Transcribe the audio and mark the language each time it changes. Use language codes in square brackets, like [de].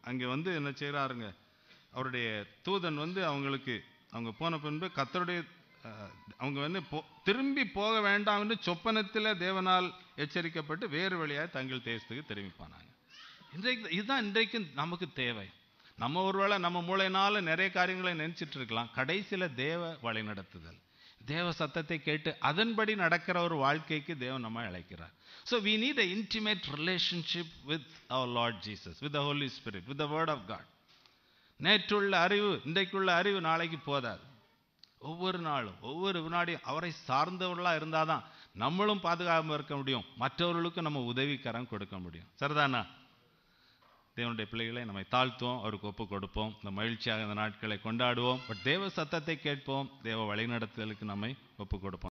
[ta] அங்கே என்ன செய்கிறாருங்க, அவருடைய தூதன் அவங்களுக்கு, அவங்க போன பின்பு கர்த்தருடைய அவங்க திரும்பி போக வேண்டாம் என்று சொப்பனத்தில் தேவனால் எச்சரிக்கப்பட்டு வேறு வழியாக தங்கள் தேசத்துக்கு திரும்பி போனாங்க. இதுதான் இன்றைக்கு நமக்கு தேவை. நம்ம ஒருவேளை நம்ம மூளையினால நிறைய காரியங்களை நினைச்சிட்டு இருக்கலாம். கடைசியில் தேவ வழி நடத்துதல், தேவ சத்தத்தை கேட்டு அதன்படி நடக்கிற ஒரு வாழ்க்கைக்கு தேவன் நம்ம அழைக்கிறார். [en] So we need an intimate relationship with our Lord Jesus, with the Holy Spirit, with the Word of God. [ta] நேற்றுள்ள அறிவு இன்றைக்குள்ள அறிவு நாளைக்கு போதாது. ஒவ்வொரு நாளும் ஒவ்வொரு வினாடியும் அவரை சார்ந்தவர்களாக இருந்தால் தான் நம்மளும் பாதுகாப்பாக இருக்க முடியும், மற்றவர்களுக்கும் நம்ம உதவிக்கரம் கொடுக்க முடியும். சரிதானா? தேவனுடைய பிள்ளைகளை நம்மை தாழ்த்துவோம், அவருக்கு ஒப்பு கொடுப்போம். இந்த மகிழ்ச்சியாக இந்த நாட்களை கொண்டாடுவோம். பட் தேவ சத்தத்தை கேட்போம், தேவ வழிநடத்துதலுக்கு நம்மை ஒப்பு கொடுப்போம்.